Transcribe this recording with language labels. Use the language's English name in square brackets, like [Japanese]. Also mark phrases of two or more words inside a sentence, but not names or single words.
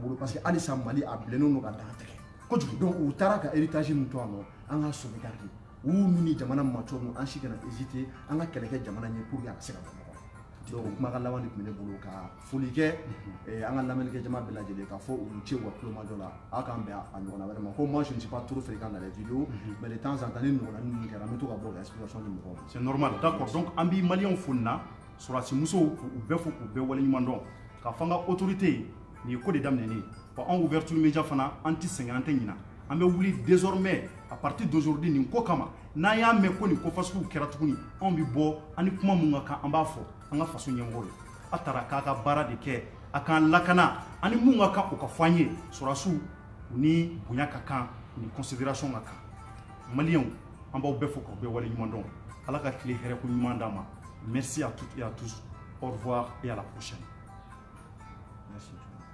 [Bambara] bolo [French] parce que [Bambara] halisa Mali a bilennen don ka dan tigɛ kojugu donc u taara ka héritage min to yan nɔ an ka sauvegarder u y'u ni jamana ma Tchorno an si kana hésiter an ka kɛlɛ kɛ jamana ɲɛ [French] pour que [Bambara] a ka se ka bɔ donc kumakan laban de tun bɛ ne bolo ka foli kɛ an ka lamɛnnikɛ jama bɛɛ lajɛlen k'a fɔ u ce wa kulomajɔ la aw k'an bɛn a ɲɔgɔnna wɛrɛ ma ko [French] moi je ne suis pas trop fréquent dans les vidéos mais de temps en temps [Bambara] ni ɲɔgɔnna ninnu kɛra an bɛ to ka bɔ ka explication di mɔgɔw ma [French] c'est normal d'accord donc [Bambara] an bɛ maliyɛnw fo nin na sɔrɔdasi musow k'u bɛɛ fo k'u bɛɛ waleɲuman dɔn k'a fɔ an ka autorité nin ye ko de daminɛnen wa anw [French] ouverture média [Bambara] fana an tɛ sɛgɛn an tɛ ɲina an bɛ wuli [French] désormais à partir d'aujourd'hui [Bambara] nin ko kama n'an y'a mɛn ko nin ko fasugu kɛra tuguni anw bɛ bɔ an ni kuma mun ka kan an b'a fɔ an ka faso ɲɛmɔgɔw ye a taara k'a ka baara de kɛ a k'an lakana ani mun ka kan o ka fɔ an ye sɔrɔdasiw ni bonya ka kan ni considération ka kan maliyɛnw an b'aw bɛɛ fo k'aw bɛɛ waleɲuman dɔn Ala ka tile hɛrɛ ko ɲuman d'an ma [French] merci à toutes et à tous au revoir et à la prochaine. Merci.